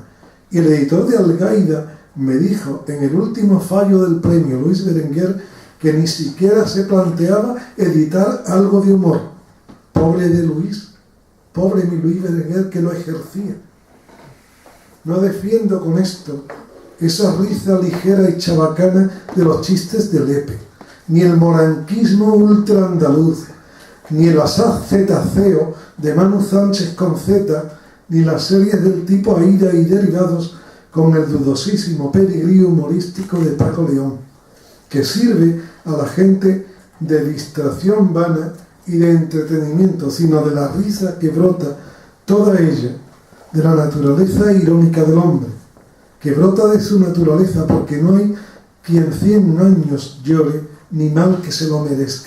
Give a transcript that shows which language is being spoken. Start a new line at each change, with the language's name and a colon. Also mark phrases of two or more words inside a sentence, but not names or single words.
Spanish: Y el editor de Algaida me dijo en el último fallo del premio Luis Berenguer que ni siquiera se planteaba editar algo de humor. Pobre de Luis, pobre mi Luis Berenguer que lo ejercía. No defiendo con esto esa risa ligera y chabacana de los chistes de Lepe, ni el moranquismo ultraandaluz, ni el asaz zetaceo de Manu Sánchez con Z, ni las series del tipo Aida y derivados con el dudosísimo pedigrí humorístico de Paco León, que sirve a la gente de distracción vana y de entretenimiento, sino de la risa que brota toda ella de la naturaleza irónica del hombre, que brota de su naturaleza, porque no hay quien 100 años llore, ni mal que se lo merezca.